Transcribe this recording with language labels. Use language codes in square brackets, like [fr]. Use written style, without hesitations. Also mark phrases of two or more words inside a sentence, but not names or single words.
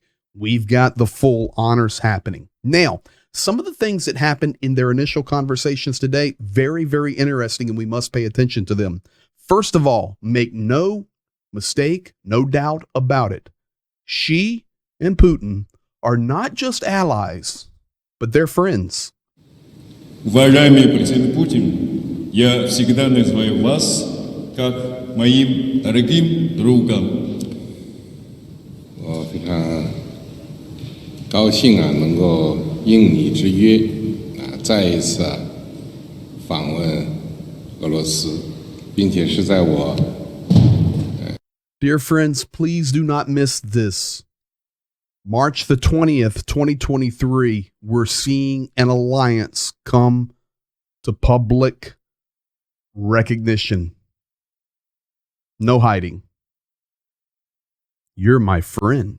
[en] We've got the full honors happening. Now, some of the things that happened in their initial conversations today, very, very interesting, and we must pay attention to them. First of all, make no mistake, no doubt about it. Xi and Putin are not just allies, but they're friends. [ru] Уважаемый президент Путин, я всегда называю вас как моим дорогим другом. [zh] 我非常高兴能够应你之约再一次访问俄罗斯，并且是在我 [en] Dear friends, please do not miss this. March the 20th, 2023, we're seeing an alliance come to public recognition. No hiding. You're my friend.